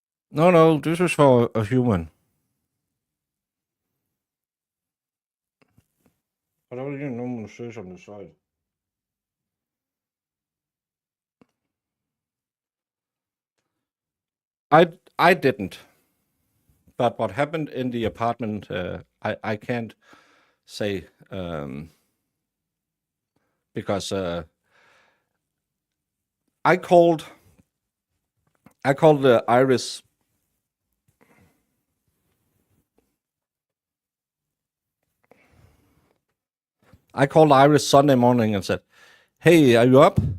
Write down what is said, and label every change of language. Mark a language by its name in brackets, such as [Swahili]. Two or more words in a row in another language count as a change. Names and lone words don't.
[English] No, this is for a human. [Danish] Og der var lige nogen, man søger som det så. [English] I didn't. But what happened in the apartment, I can't say because I called Iris. I called Iris Sunday morning and said, "Hey, are you up?"